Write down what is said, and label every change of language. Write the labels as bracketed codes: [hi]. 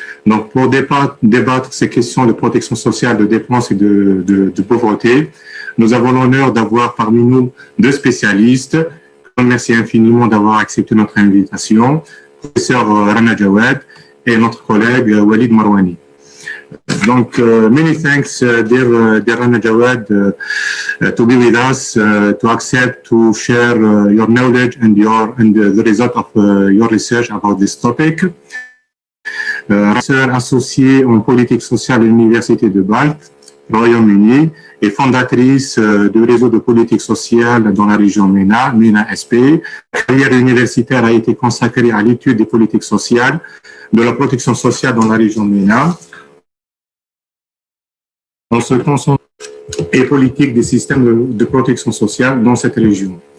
[fr] Donc, pour débattre ces questions de protection sociale, de dépenses et de pauvreté, nous avons l'honneur d'avoir parmi nous deux spécialistes. Merci infiniment d'avoir accepté notre invitation, professeur Rana JAWAD et notre collègue Walid MAROUANI. [en] Donc, many thanks, dear Rana JAWAD, to be with us, to accept to share your knowledge and the result of your research about this topic. [fr] Professeure associée en politique sociale à l'Université de Bâle, Royaume-Uni, et fondatrice du réseau de politique sociale dans la région MENA SP. La carrière universitaire a été consacrée à l'étude des politiques sociales, de la protection sociale dans la région MENA, en se concentrant et politique des systèmes de protection sociale dans cette région.